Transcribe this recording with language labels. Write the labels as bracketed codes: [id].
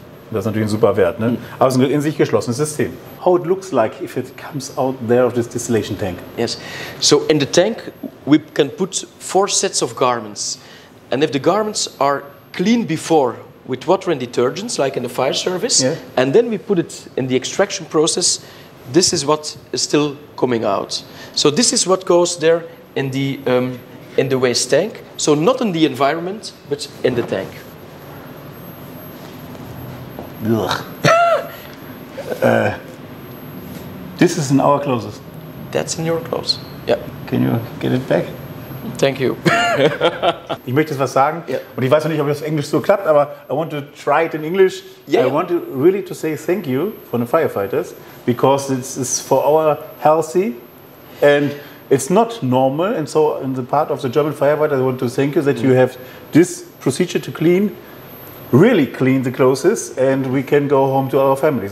[de] Das ist natürlich ein super Wert, ne? Aber es ist ein in sich geschlossenes System. [en] How it looks like if it comes out there of this distillation tank. Yes. So in the tank we can put 4 sets of garments. And if the garments are cleaned before with water and detergents, like in the fire service, yeah, and then we put it in the extraction process, this is what is still coming out. So this is what goes there in the waste tank. So not in the environment, but in the tank. This is in our clothes. That's in your clothes. Yeah. Can you get it back? Thank you. [de] Ich möchte jetzt was sagen, yeah, und ich weiß noch nicht, ob das auf Englisch so klappt, aber [en] I want to try it in English. Yeah. I want to really to say thank you for the firefighters, because this is for our healthy, and it's not normal, and so in the part of the German Firefighter, I want to thank you that you have this procedure to clean, really clean the clothes, and we can go home to our families.